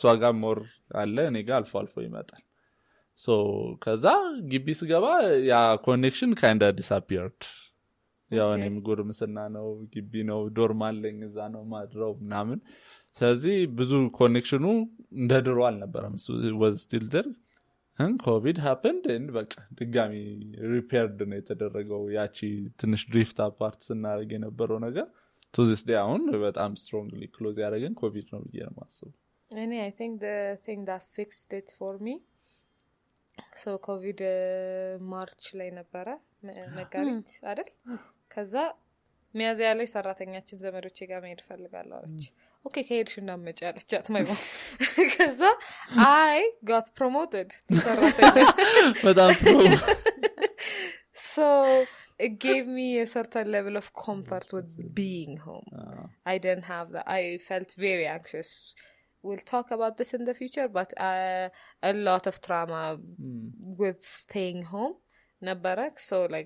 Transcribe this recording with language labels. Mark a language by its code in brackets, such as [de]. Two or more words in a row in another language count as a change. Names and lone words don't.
[am] ጋር ሞር አለ እኔ ጋር አልፎ ይመጣል so ከዛ ግቢ ስገባ ያ ኮኔክሽን [en] kind of disappeared [am] ያው እኔም ጉርምስና ነው ግቢ ነው ዶርም አለኝ እዛ ነው ማድረው ምናምን ስለዚህ ብዙ ኮኔክሽኑ እንደ ድሮ አልነበረም [en] was still there and covid happened and [am] በቃ ድጋሚ repaired ነው የተደረገው ያቺ ትንሽ [en] drift apart [am] ስናረግ የነበረው ነገር [en] to this day [am] አሁን በጣም [en] strongly close [am] ያደረገን covid ነው ብዬ ነው ማስበው [en] I think the thing that fixed it for me so [am] covid ማርች ላይ ነበረ መጋቢት አይደል ከዛ ሚያዝያ ላይ ሰራተኛችን ዘመዶቼ ጋር መሄድ ፈልጋለሁ አለች okay ከሄድሽ እንዳመጪ አለቻት [en] my mom [am] ከዛ [en] I got promoted to [am] ሰራተኛ በጣም [en] so it gave me a certain level of comfort with being home. I didn't have that. I felt very anxious. We'll talk about this in the future, but a lot of trauma with staying home nabarak so like